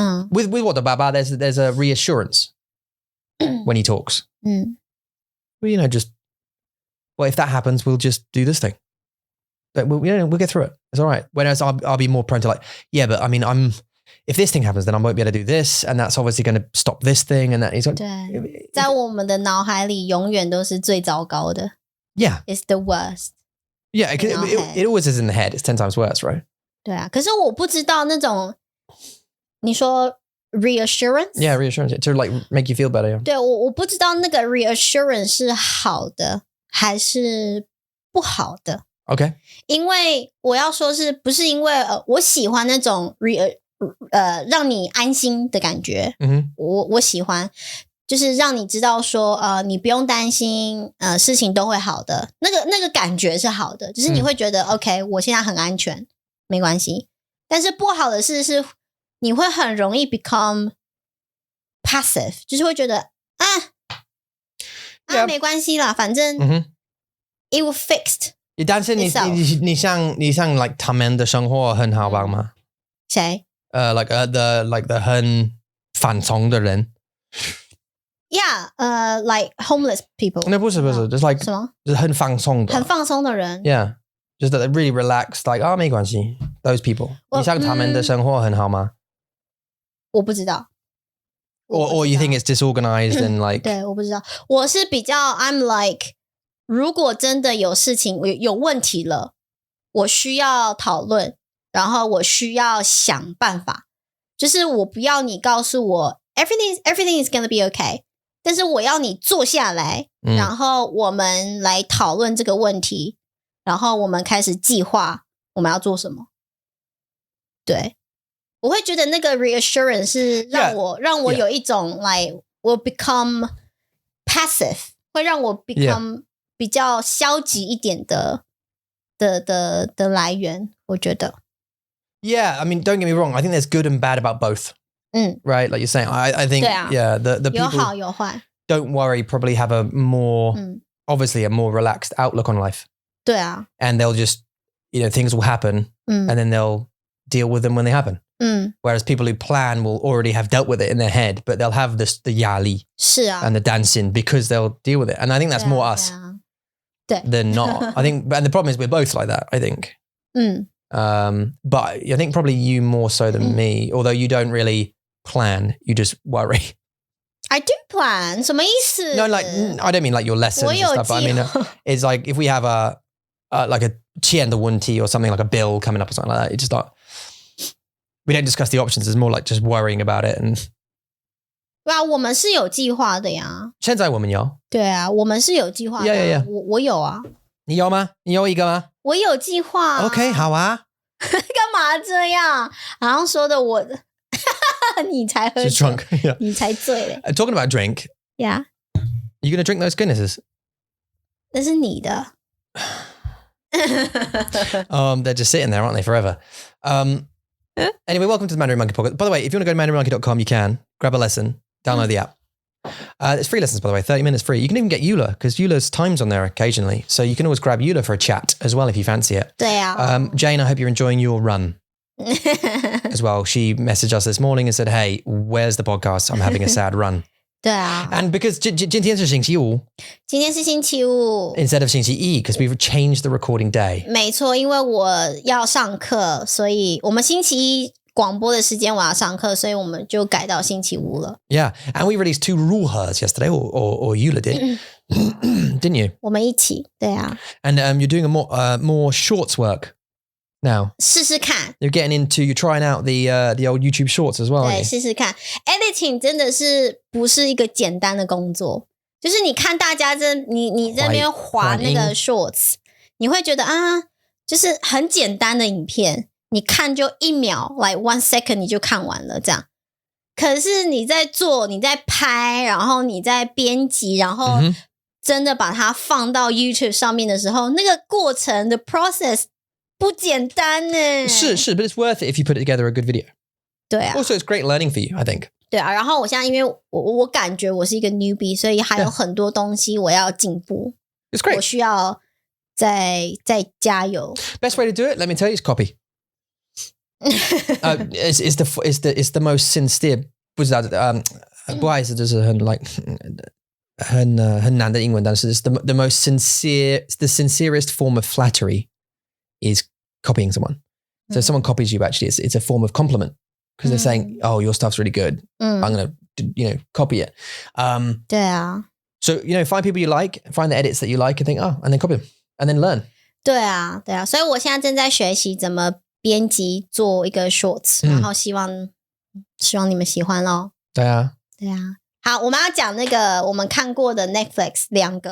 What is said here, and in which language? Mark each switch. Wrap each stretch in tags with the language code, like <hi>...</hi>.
<en>With what the Baba, there's a reassurance. When he talks. Well, if that happens, we'll just do this thing. But we'll get through it. It's all right. Whereas I'll be more prone to like, yeah, but I mean, if this thing happens, then I won't be able to do this, and that's obviously going to stop this thing, and that is.</en> <zh>对，在我们的脑海里永远都是最糟糕的。</zh> <en>Yeah, it's the worst. Yeah, it always is in the head. It's 10 times worse, right?</en> <zh>对啊，可是我不知道那种你说。</zh> <en>Reassurance? Yeah, reassurance to like make you feel better.</en> <zh>对，我不知道那个 reassurance 是好的还是不好的。</zh> <en>Okay.</en> <zh>因为我要说是不是因为我喜欢那种让你安心的感觉。我喜欢就是让你知道说你不用担心事情都会好的。那个感觉是好的，就是你会觉得 OK， 我现在很安全，没关系。但是不好的事是你会很容易</zh> <en>become passive，</en> <zh>就是会觉得没关系啦，反正</zh> <en>it will fixed。</en> <zh>但是你像 like 他们的生活很好玩吗？谁？</zh> <en>like the</en> <zh>很放松的人。</zh> <en>Yeah, like homeless people.</en> <zh>那不是就是 like 什么？就是很放松的人。</zh> <en>Yeah, just that they're really relaxed. Like</en> <zh>没关系</zh> <en>，those people.</en> <zh>你像他们的生活很好吗？我不知道。</zh> <en>Or you think it's disorganized and like</en> <zh>对，我不知道。我是比较</zh> <en>I'm like</en> <zh>如果真的有事情有问题了，我需要讨论，然后我需要想办法。就是我不要你告诉我</zh> <en>everything is gonna be okay，</en> <zh>但是我要你坐下来，然后我们来讨论这个问题，然后我们开始计划我们要做什么。对，我会觉得那个 reassurance 是让我有一种 like 我</zh> <en>become passive，</en> <zh>会让我</zh> <en>become</en> <zh>比较消极一点的来源，我觉得。</zh> <en>Yeah, I mean, don't get me wrong. I think there's good and bad about both. Right, like you're saying. I think the people</en> <zh>有好有坏</zh> <en>don't worry probably have a more obviously a more relaxed outlook on life.</en> <zh>对啊</zh> <en>And they'll just things will happen and then they'll deal with them when they happen. Whereas people who plan will already have dealt with it in their head, but they'll have the</en> <zh>压力是啊</zh> <en>and the dancing because they'll deal with it. And I think that's more us</en> <zh>对</zh> <en>than not. I think, and the problem is we're both like that, I think. But I think probably you more so than me, although you don't really plan, you just worry. I do plan</en> <zh>什么意思</zh> <en>No, like I don't mean like your lessons and stuff, but I mean it's like if we have like a</en> <zh>欠的问题</zh> <en>or something like a bill coming up or something like that, it's just like we don't discuss the options. It's more like just worrying about it. And</en> <zh>对啊，我们是有计划的呀。现在我们有。对啊，我们是有计划的。</zh> <en>Yeah.</en> <zh>我有啊。你有吗？你有一个吗？我有计划。 OK， 好啊。干嘛这样？好像说的我，你才喝酒</zh> <en>drunk, yeah.</en> <zh>你才醉嘞。</zh> <en>Talking about drink. Yeah. You gonna drink those Guinnesses?</en> <zh>那是你的。</zh> <en>They're just sitting there, aren't they, forever? Anyway, welcome to the Mandarin Monkey Podcast. By the way, if you want to go to mandarinmonkey.com, you can. Grab a lesson. Download the app. It's free lessons, by the way. 30 minutes free. You can even get Eula, because Eula's time's on there occasionally. So you can always grab Eula for a chat as well if you fancy it.</en> <zh>对啊。</zh> <en>Jane, I hope you're enjoying your run as well. She messaged us this morning and said, hey, where's the podcast? I'm having a sad run.</en> <zh>对啊。</zh> <en>And because</en> <zh>今天是星期五，今天是星期五</zh> <en>instead of</en> <zh>星期一</zh> <en>because we've changed the recording day.</en> <zh>没错，因为我要上课，所以我们星期一广播的时间我要上课，所以我们就改到星期五了。</zh> <en>Yeah, and we released 2 ruhas yesterday, or Eula did, didn't you?</en> <zh>我们一起，对啊。</zh> <en>And you're doing a more shorts work now.</en> <zh>试试看。</zh> <en>You're trying out the old YouTube shorts as well.</en> <zh>对，试试看。</zh> <en>Editing</en> <zh>真的是不是一个简单的工作，就是你看大家你在那边滑那个 shorts， 你会觉得啊，就是很简单的影片。你看就1秒</zh> <en>like 1 second</en> <zh>你就看完了这样，可是你在做你在拍然后你在编辑然后真的把它放到 YouTube 上面的时候，那个过程的</zh> <en>process</en> <zh>不简单呢。是</zh> <en>but it's worth it if you put together a good video.</en> <zh>对啊。</zh> <en>Also it's great learning for you, I think.</en> <zh>对啊，然后我现在因为我感觉我是一个 newbie， 所以还有很多东西我要进步。</zh> <en>It's great.</en> <zh>我需要再加油。</zh> <en>Best way to do it, let me tell you, is copy. It's the most sincere.</en> <zh>不知道不好意思，就是很难的英文，但是</zh> <en>it's the most sincere, the sincerest form of flattery is copying someone. So if someone copies you, actually, it's a form of compliment because they're saying, "Oh, your stuff's really good. I'm going to copy it."</en> <zh>对啊。</zh> <en>So find people you like, find the edits that you like, and think, and then copy them, and then learn.</en> <zh>对啊，所以我现在正在学习怎么编辑做一个 shorts，然后希望你们喜欢咯。对啊。好，我们要讲那个我们看过的 Netflix 2个</zh>